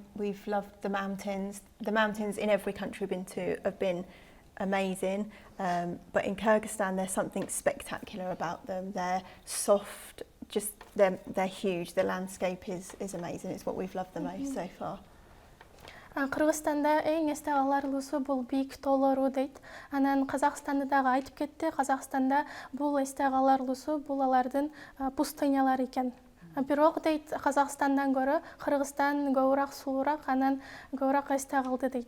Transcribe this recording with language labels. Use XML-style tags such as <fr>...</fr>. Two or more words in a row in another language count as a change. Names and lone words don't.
<en>We've loved the mountains. The mountains in every country we've been to have been amazing. But in Kyrgyzstan, there's something spectacular about them. They're soft, just they're huge. The landscape is amazing. It's what we've loved the most so far.</en> <ky>Кыргызстанда эң эсте каларлуусу бул бийик тоолору дейт. Анан Казакстанды дагы айтып кетти. Казакстанда бул эсте каларлуусу бул алардын пустынялары экен. Бирок дейт Казакстандан көрө Кыргызстан көбүрөөк сулуураак, анан көбүрөөк эсте калды дейт.</ky>